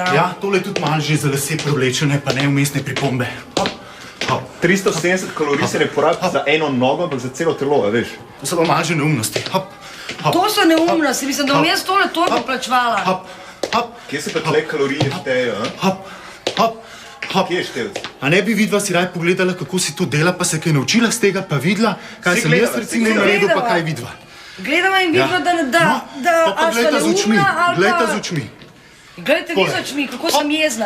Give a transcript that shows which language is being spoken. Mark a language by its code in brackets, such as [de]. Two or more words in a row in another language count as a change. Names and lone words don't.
[sl] Ja, tole je tudi malo že za lase prevlečene, pa ne umestne pripombe. Hop, hop. 370 kalorij se ne porabi za eno nogo, ampak za celo telo, a veš? To so pa malo že neumnosti. Hop, hop. To so neumnosti, mislim, da bom jaz tole torbo plačevala. Hop, hop, Kje se pa tle kalorije štejejo, a? hop, hop, hop. Kje je števc? A ne bi vidva si raj pogledala, kako si to dela, pa se kaj naučila z tega, pa videla, kaj Si sem jaz gledala, recimo si naredil, pa gledala. kaj vidva. Gledava in vidva, da No, pa ali so glejta z očmi, neumna ali glejta pa... z očmi. Glejte vi z očmi, kako sem jezna.